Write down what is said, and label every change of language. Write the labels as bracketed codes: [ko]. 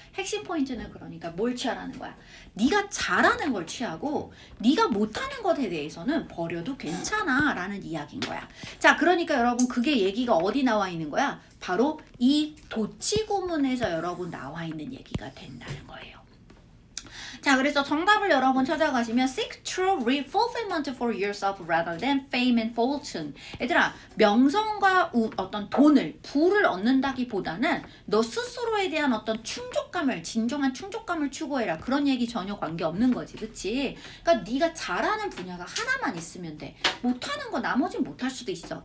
[ko] 핵심 포인트는 그러니까 뭘 취하라는 거야. 네가 잘하는 걸 취하고 네가 못하는 것에 대해서는 버려도 괜찮아 라는 이야기인 거야. 자, 그러니까 여러분 그게 얘기가 어디 나와 있는 거야? 바로 이 도치구문에서 여러분 나와 있는 얘기가 된다는 거예요. 자, 그래서 정답을 여러분 찾아가시면 [en] seek true fulfillment for yourself rather than fame and fortune. [ko] 얘들아, 명성과 어떤 돈을, 부를 얻는다기보다는 너 스스로에 대한 어떤 충족감을, 진정한 충족감을 추구해라. 그런 얘기 전혀 관계없는 거지, 그치? 그러니까 네가 잘하는 분야가 하나만 있으면 돼. 못하는 거 나머진 못할 수도 있어.